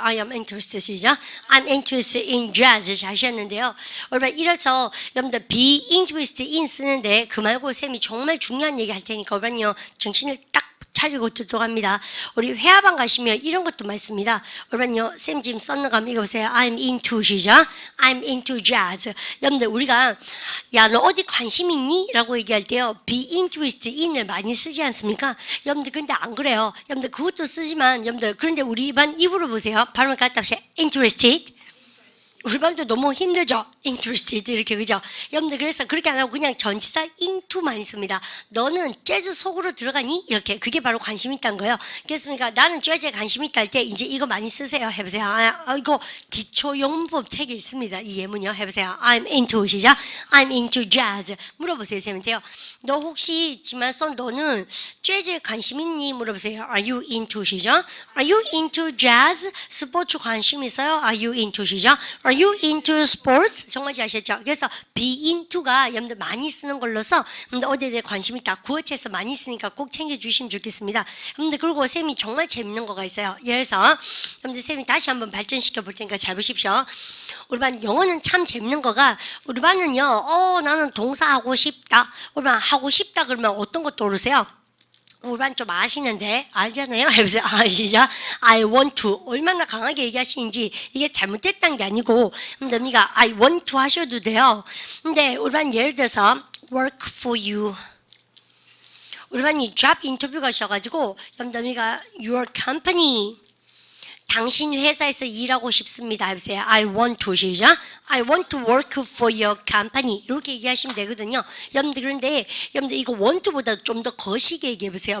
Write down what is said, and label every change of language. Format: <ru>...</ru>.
<en>I am interested</en> <ko>시죠?</ko> <en>I'm interested in jazz</en> <ko>잘 하셨는데요. 여러분 이래서 여러분들 be interested in 쓰는데 그 말고 쌤이 정말 중요한 얘기 할 테니까 여러분요 정신을 딱 차리고 듣도록 합니다. 우리 회화방 가시면 이런 것도 많습니다. 여러분요, 쌤 지금 썼는 거 한번 읽어보세요.</ko> <en>I'm into</en> <ko>시죠?</ko> <en>I'm into jazz.</en> <ko>여러분들 우리가 야, 너 어디 관심 있니? 라고 얘기할 때요. be interested in을 많이 쓰지 않습니까? 여러분들 근데 안 그래요. 여러분들 그것도 쓰지만 여러분들 그런데 우리 반 입으로 보세요. 발음을 갖다 하세요. interested. 우리 반도 너무 힘들죠? interested 이렇게 그죠? 여러분들 그래서 그렇게 안 하고 그냥 전치사 into만 있습니다. 너는 재즈 속으로 들어가니? 이렇게 그게 바로 관심 있다는 거예요. 그렇습니까? 나는 재즈에 관심 있다 할 때 이제 이거 많이 쓰세요. 해보세요. 이거 기초용법 책에 있습니다. 이 예문이요. 해보세요.</ko> <en>I'm into</en> <ko>시작.</ko> <en>I'm into jazz.</en> <ko>물어보세요. 쌤한테요. 너 혹시 지만선 너는 재즈에 관심 있니? 물어보세요.</ko> <en>Are you into</en> <ko>시작.</ko> <en>Are you into jazz?</en> <ko>스포츠 관심 있어요?</ko> <en>Are you into</en> <ko>시작.</ko> <en>Are you into sports?</en> <ko>정말 잘 아셨죠? 그래서 be into가 여러분들 많이 쓰는 걸로서 여러분들 어디에 대해 관심 있다. 구어체에서 많이 쓰니까 꼭 챙겨주시면 좋겠습니다. 여러분들 그리고 쌤이 정말 재밌는 거가 있어요. 예를 들어서 여러분들 쌤이 다시 한번 발전시켜 볼 테니까 잘 보십시오. 우리 반 영어는 참 재밌는 거가 우리 반은요. 나는 동사 하고 싶다. 우리 반 하고 싶다 그러면 어떤 거 떠오르세요? 우리 반 좀 아시는데 알잖아요. 해보세요. 아시죠?</ko> <en>I want to</en> <ko>얼마나 강하게 얘기하시는지 이게 잘못됐다는 게 아니고 여러분들 I want to 하셔도 돼요. 근데 우리 반 예를 들어서</ko> <en>work for you</en> <ko>우리 반이 job 인터뷰 가셔가지고 여러분들</ko> <en>your company</en> <ko>당신 회사에서 일하고 싶습니다. 해보세요.</ko> <en>I want to</en> <ko>시작.</ko> <en>I want to work for your company.</en> <ko>이렇게 얘기하시면 되거든요. 여러분들 그런데 여러분들 이거 want to보다 좀 더 거시게 얘기해 보세요.</ko>